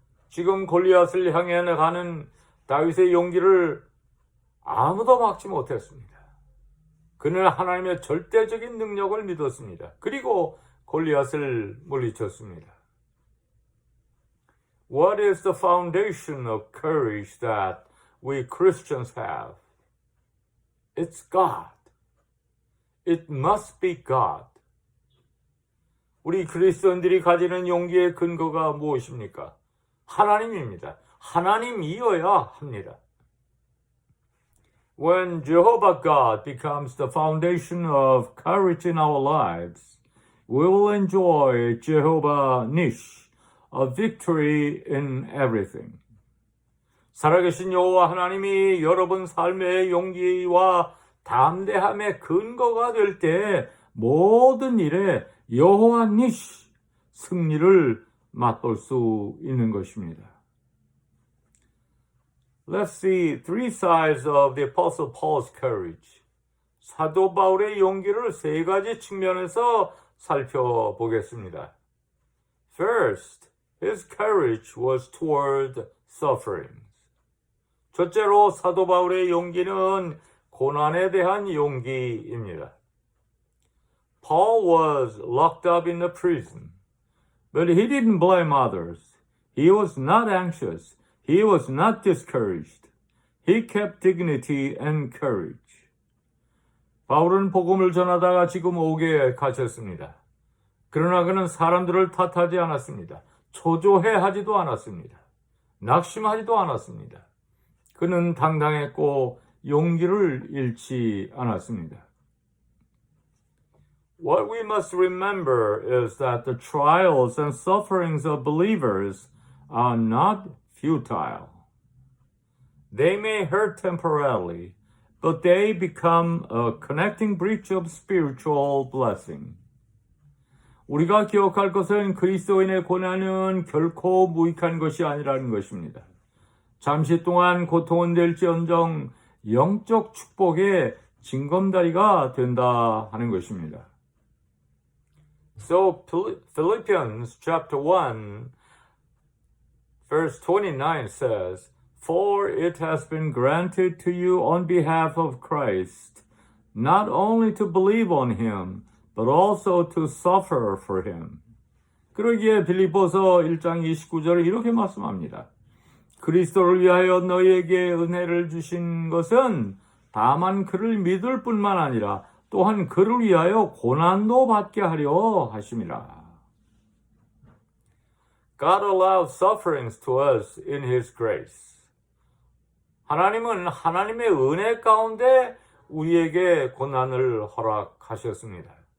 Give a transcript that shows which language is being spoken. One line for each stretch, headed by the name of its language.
Korean: 지금 골리앗을 향해 가는 다윗의 용기를 아무도 막지 못했습니다. 그는 하나님의 절대적인 능력을 믿었습니다. 그리고 골리앗을 물리쳤습니다.
English: What is the foundation of courage that we Christians have? It's God. It must be God.
Korean: 우리 그리스도인들이 가지는 용기의 근거가 무엇입니까? 하나님입니다. 하나님이어야 합니다.
English: When Jehovah God becomes the foundation of courage in our lives, we will enjoy Jehovah Nish, a victory in everything.
Korean: 살아계신 여호와 하나님이 여러분 삶의 용기와 담대함의 근거가 될 때 모든 일에 여호와 니시, 승리를 맛볼 수 있는 것입니다.
English: Let's see three sides of the Apostle Paul's courage.
Korean: 사도 바울의 용기를 세 가지 측면에서 살펴보겠습니다.
English: First, his courage was toward sufferings.
Korean: 첫째로 사도 바울의 용기는 고난에 대한 용기입니다.
English: Paul was locked up in a prison, but he didn't blame others. He was not anxious. He was not discouraged. He kept dignity and courage.
Korean: 바울은 복음을 전하다가 지금 옥에 갇혔습니다. 그러나 그는 사람들을 탓하지 않았습니다. 초조해하지도 않았습니다. 낙심하지도 않았습니다. 그는 당당했고 용기를 잃지 않았습니다.
English: What we must remember is that the trials and sufferings of believers are not futile. They may hurt temporarily, but they become a connecting bridge of spiritual blessing.
Korean: 우리가 기억할 것은 그리스도인의 고난은 결코 무익한 것이 아니라는 것입니다. 잠시 동안 고통은 될지언정 영적 축복의 징검다리가 된다 하는 것입니다.
English: So Philippians chapter 1 verse 29 says, "For it has been granted to you on behalf of Christ, not only to believe on him, but also to suffer for him."
Korean: 그러기에 빌립보서 1장 29절에 이렇게 말씀합니다. 그리스도를 위하여 너희에게 은혜를 주신 것은 다만 그를 믿을 뿐만 아니라 또한 그를 위하여 고난도 받게 하려 하심이라.
English: God allows sufferings to us in His grace.
Korean: 하나님은 하나님의 은혜 가운데 우리에게 고난을 허락하셨습니다.